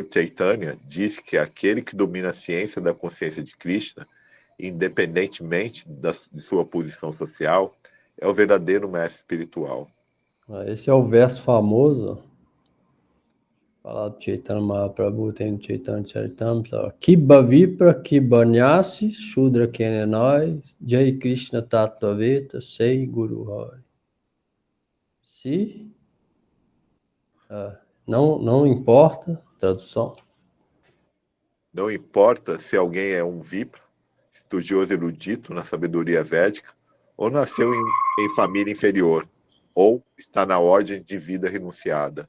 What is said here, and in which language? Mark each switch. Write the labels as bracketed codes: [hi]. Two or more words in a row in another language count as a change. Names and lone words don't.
[pt] Chaitanya diz que aquele que domina a ciência da consciência de Krishna, independentemente de sua posição social, é o verdadeiro mestre espiritual. Esse é o verso famoso, falado de Chaitanya Mahaprabhu, tem no Chaitanya Charitamrita. [bn] কিবা বিপ্র, কিবা ন্যাসী, শূদ্র কেনে নয়, যেই কৃষ্ণ তত্ত্ববেত্তা, সেই গুরু হয়. [pt] Se não importa, tradução. Não importa se alguém é um vipra, estudioso erudito na sabedoria védica, ou nasceu em família inferior, ou está na ordem de vida renunciada.